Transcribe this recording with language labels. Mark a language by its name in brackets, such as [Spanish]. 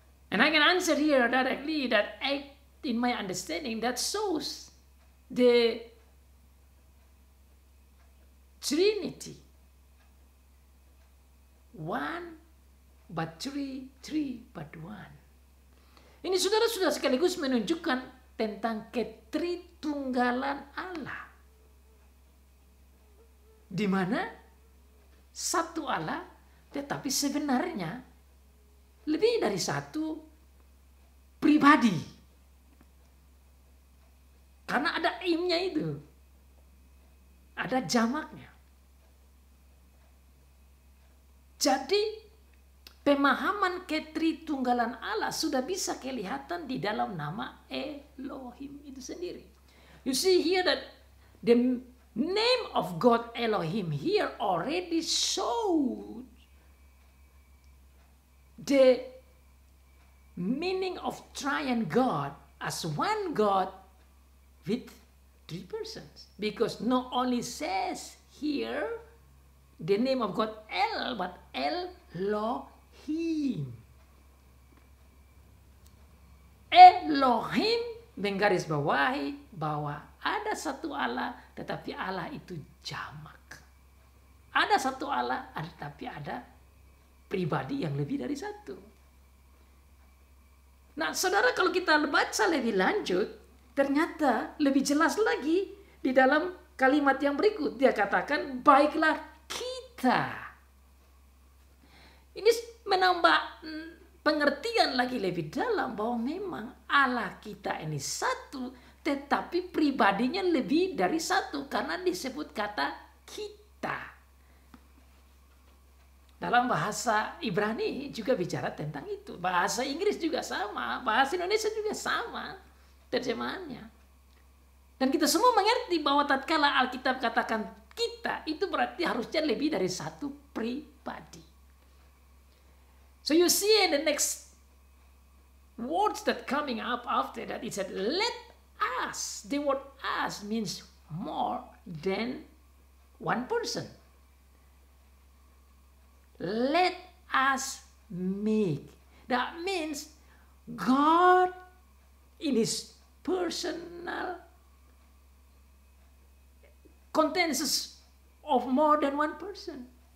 [English] And I can answer here directly that in my understanding, that shows the Trinity. One but three, three but one. [Indonesian] Ini saudara sudah sekaligus menunjukkan tentang ketritunggalan Allah. Di mana satu Allah, tetapi sebenarnya lebih dari satu pribadi. Karena ada imnya itu. Ada jamaknya. Jadi pemahaman ketritunggalan Allah sudah bisa kelihatan di dalam nama Elohim itu sendiri. [English] You see here that the name of God Elohim here already showed the meaning of triune God as one God with three persons. Because not only says here the name of God El, but Elohim. [Indonesian] Elohim menggarisbawahi bahwa ada satu Allah, tetapi Allah itu jamak. Ada satu Allah, tetapi ada pribadi yang lebih dari satu. Nah, saudara, kalau kita baca lebih lanjut, ternyata lebih jelas lagi di dalam kalimat yang berikut. Dia katakan, baiklah kita. Ini menambah pengertian lagi lebih dalam bahwa memang Allah kita ini satu, tetapi pribadinya lebih dari satu karena disebut kata kita. Dalam bahasa Ibrani juga bicara tentang itu. Bahasa Inggris juga sama, bahasa Indonesia juga sama terjemahannya. Dan kita semua mengerti bahwa tatkala Alkitab katakan kita, itu berarti harusnya lebih dari satu pribadi. [English] So you see in the next words that coming up after that, it said, let us. The word us means more than one person. Let us make. That means God in his personal contains of more than one person.